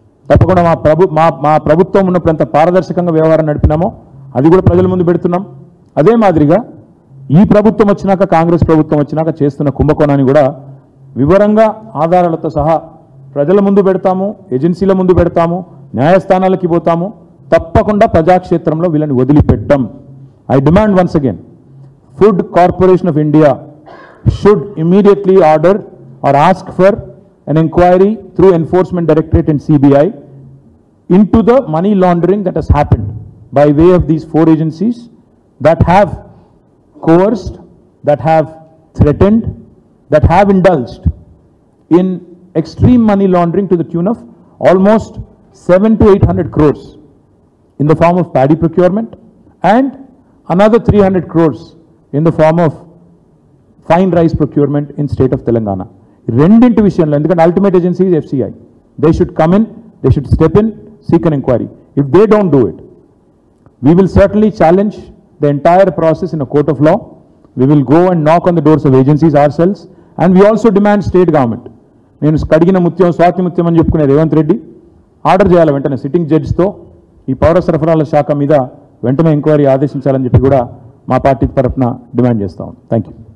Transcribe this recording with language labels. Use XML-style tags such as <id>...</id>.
<te>తప్పకుండా మా ప్రభుత్వం ఉన్నప్పుడు ఎంత పారదర్శకంగా వ్యవహారం నడిపినామో అది కూడా ప్రజల ముందు పెడుతున్నాం. అదే మాదిరిగా ఈ ప్రభుత్వం వచ్చినాక, కాంగ్రెస్ ప్రభుత్వం వచ్చినాక చేస్తున్న కుంభకోణాన్ని కూడా వివరంగా ఆధారాలతో సహా ప్రజల ముందు పెడతాము, ఏజెన్సీల ముందు పెడతాము, న్యాయస్థానాలకి పోతాము. తప్పకుండా ప్రజాక్షేత్రంలో వీళ్ళని వదిలిపెట్టాం.</te> <en>I demand once again, Food Corporation of India should immediately order or ask for an inquiry through Enforcement Directorate and CBI into the money laundering that has happened by way of these 4 agencies that have coerced, that have threatened, that have indulged in extreme money laundering to the tune of almost 700 to 800 crores in the form of paddy procurement and another 300 crores in the form of fine rice procurement in state of Telangana.</en> <te>రెండింటి విషయంలో, ఎందుకంటే</te> <en>Ultimate agency is FCI, they should come in, they should step in, seek an inquiry. If they don't do it, we will certainly challenge the entire process in a court of law. We will go and knock on the doors of agencies ourselves, and we also demand state government.</en> <te>నేను కడిగిన ముత్యం, స్వాతి ముత్యం అని చెప్పుకునే Revanth Reddy order చేయాలి వెంటనే sitting జడ్జితో ఈ పౌర సరఫరాల శాఖ మీద వెంటనే ఎంక్వైరీ ఆదేశించాలని చెప్పి కూడా మా పార్టీ తరఫున డిమాండ్ చేస్తాం. Thank you.</te>